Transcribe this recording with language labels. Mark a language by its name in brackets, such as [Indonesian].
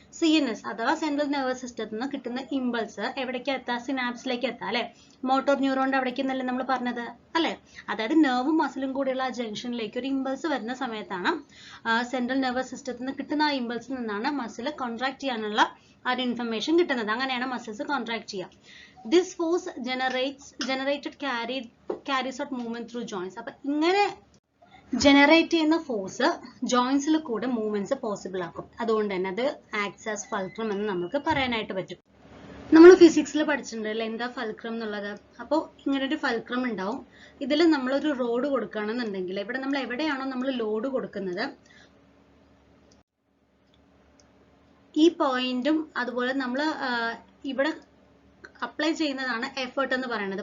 [Malayalam] CNS അഥവാ central nervous സിസ്റ്റത്തിൽ നിന്ന് കിട്ടുന്ന ഇമ്പൾസ് എവിടേക്ക് എത്താം? സിനാപ്സിലേക്ക് എത്താം അല്ലെ? മോട്ടോർ ന്യൂറോണിന്റെ അവിടേക്ക് എന്നല്ലേ നമ്മൾ പറഞ്ഞത് അല്ലെ? അതായത് നെർവും മസിലും കൂടിയുള്ള ആ ജംഗ്ഷനിലേക്ക് ഒരു ഇമ്പൾസ് വരുന്ന സമയത്താണ് സെൻട്രൽ നെർവസ് സിസ്റ്റത്തിൽ നിന്ന് കിട്ടുന്ന ആ ഇമ്പൾസിൽ നിന്നാണ് മസിൽ കോൺട്രാക്ട് ചെയ്യാനുള്ള ആ ഒരു ഇൻഫർമേഷൻ കിട്ടുന്നത്. അങ്ങനെയാണ് മസിൽസ് കോൺട്രാക്ട് ചെയ്യുക. [English] This force generated carries out movement through joints. [Malayalam] അപ്പൊ ഇങ്ങനെ ജനറേറ്റ് ചെയ്യുന്ന ഫോഴ്സ് ജോയിന്റ്സിൽ കൂടെ മൂവ്മെന്റ്സ് പോസിബിൾ ആക്കും. അതുകൊണ്ട് തന്നെ അത് ആക്ട്സ് ആസ് ഫൾക്രം എന്ന് നമുക്ക് പറയാനായിട്ട് പറ്റും. നമ്മൾ ഫിസിക്സിൽ പഠിച്ചിട്ടുണ്ട് എന്താ ഫൾക്രം എന്നുള്ളത്. അപ്പോൾ ഇങ്ങനെ ഒരു ഫൾക്രം ഉണ്ടാവും. ഇതിൽ നമ്മളൊരു റോഡ് കൊടുക്കുകയാണെന്നുണ്ടെങ്കിൽ ഇവിടെ നമ്മൾ എവിടെയാണോ നമ്മൾ ലോഡ് കൊടുക്കുന്നത് ഈ പോയിന്റും അതുപോലെ നമ്മൾ ഇവിടെ അപ്ലൈ ചെയ്യുന്നതാണ് എഫേർട്ട് എന്ന് പറയുന്നത്.